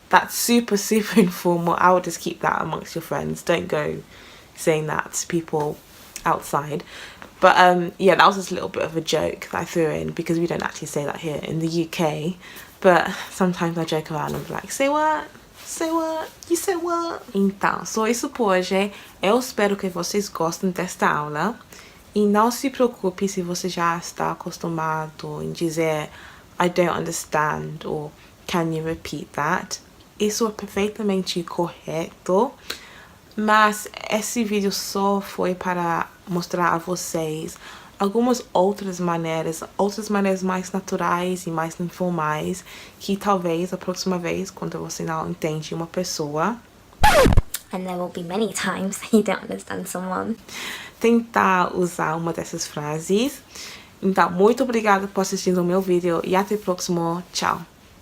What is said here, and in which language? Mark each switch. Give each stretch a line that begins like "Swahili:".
English: That's super informal. I would just keep that amongst your friends. Don't go saying that to people outside. But yeah, that was just a little bit of a joke that I threw in because we don't actually say that here in the UK. But sometimes I joke around and be like, say what? Say what? You said what?
Portuguese: Então, só isso por hoje. Eu espero que vocês gostem desta aula. E não se preocupe se você já está acostumado em dizer
English: I don't understand or can you repeat that.
Portuguese: Isso é perfeitamente correto. Mas esse vídeo só foi para mostrar a vocês algumas outras maneiras mais naturais e mais informais que talvez a próxima vez, quando você não entende uma pessoa,
English: and there will be many times that you don't understand someone,
Portuguese: tentar usar uma dessas frases. Então, muito obrigada por assistir o meu vídeo e até o próximo. Tchau!